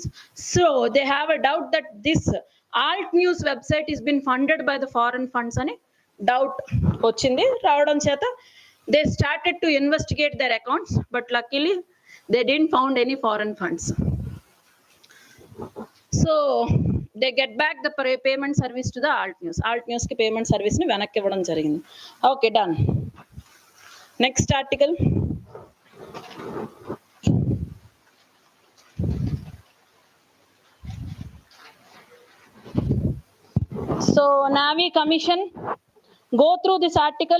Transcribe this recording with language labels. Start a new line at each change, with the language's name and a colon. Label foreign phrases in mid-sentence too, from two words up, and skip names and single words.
English: So they have a doubt that this alt news website is been funded by the foreign funds
Telugu: అని doubt ఒచ్చింది రావడం చేత
English: they started to investigate their accounts, but luckily they didn't found any foreign funds. So they get back the payment service to the alt news ki payment service
Telugu: ని వెనక్కి ఇవ్వడం జరిగింది.
English: Okay, done. Next article. So Navi Commission, go through this article.